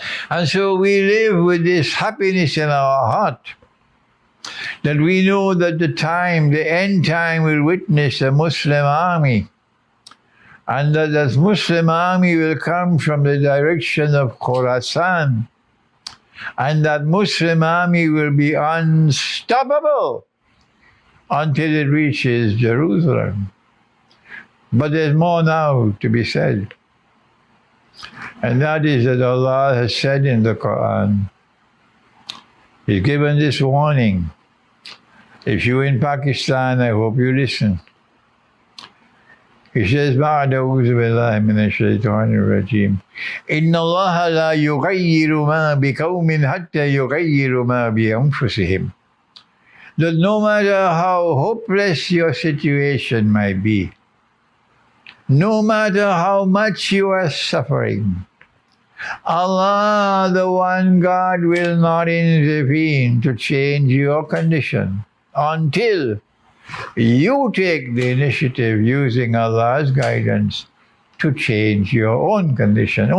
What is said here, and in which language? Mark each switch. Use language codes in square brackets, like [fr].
[en] And so we live with this happiness in our heart, that we know that the end time will witness a Muslim army, and that this Muslim army will come from the direction of Khurasan, and that Muslim army will be unstoppable until it reaches Jerusalem. But there's more now to be said. And that is that Allah has said in the Quran, He's given this warning. If you're in Pakistan, I hope you listen. He says, [ar] بعد أعوذ بالله من الشيطان الرجيم إن الله لا يغير ما بقوم حتى يغيروا ما بأنفسهم. [en] That no matter how hopeless your situation might be, no matter how much you are suffering, Allah, the one God, will not intervene to change your condition until you take the initiative using Allah's guidance to change your own condition.